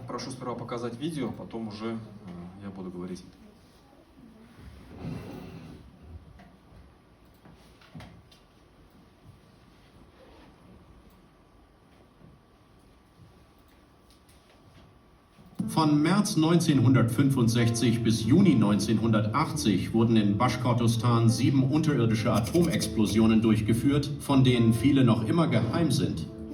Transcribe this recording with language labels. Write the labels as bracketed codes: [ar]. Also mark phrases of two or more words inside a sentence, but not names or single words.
[ru] попрошу сперва показать видео, потом уже я буду говорить. [de] Von März 1965 bis Juni 1980 wurden in Baschkortostan 7 unterirdische Atomexplosionen durchgeführt, von denen viele noch immer geheim sind.